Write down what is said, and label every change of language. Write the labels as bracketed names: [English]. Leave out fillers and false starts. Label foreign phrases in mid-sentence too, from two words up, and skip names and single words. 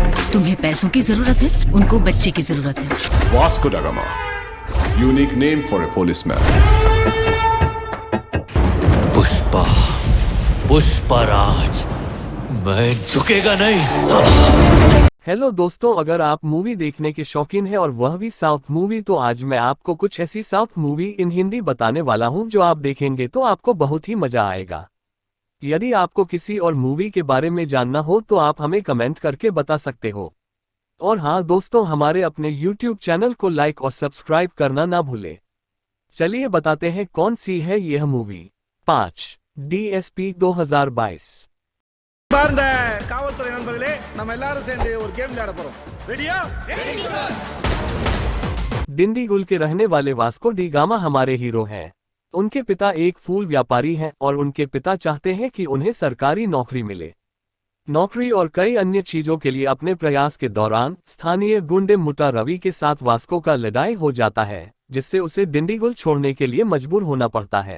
[Hindi] तुम्हें पैसों की जरूरत है, उनको बच्चे की जरूरत है। [English] Vasco da Gama, unique name for a policeman. [Hindi] पुष्पा, पुष्पराज, मैं झुकेगा नहीं साला। हेलो दोस्तों, अगर आप मूवी देखने के शौकीन हैं और वह भी [English] south movie, [Hindi] तो आज मैं आपको कुछ ऐसी [English] south movie in Hindi [Hindi] बताने वाला हूं जो आप देखेंगे तो आपको बहुत ही मजा आएगा। यदि आपको किसी और मूवी के बारे में जानना हो तो आप हमें कमेंट करके बता सकते हो। और हाँ दोस्तों, हमारे अपने YouTube चैनल को लाइक और सब्सक्राइब करना ना भूलें। चलिए बताते हैं कौन सी है यह मूवी। 5 DSP 2022। [Tamil] பார்ந்த காவல்துறை நண்பர்களே, நம்ம எல்லாரும் சேர்ந்து ஒரு கேம் விளையாட போறோம். ரெடியா? ரெடி சார்। [Hindi] डिंडीगुल के रहने वाले वास्को डी गामा हमारे हीरो हैं। उनके पिता एक फूल व्यापारी हैं और उनके पिता चाहते हैं कि उन्हें सरकारी नौकरी मिले। नौकरी और कई अन्य चीजों के लिए अपने प्रयास के दौरान स्थानीय गुंडे मुटा रवि के साथ वास्को का लड़ाई हो जाता है, जिससे उसे डिंडीगुल छोड़ने के लिए मजबूर होना पड़ता है।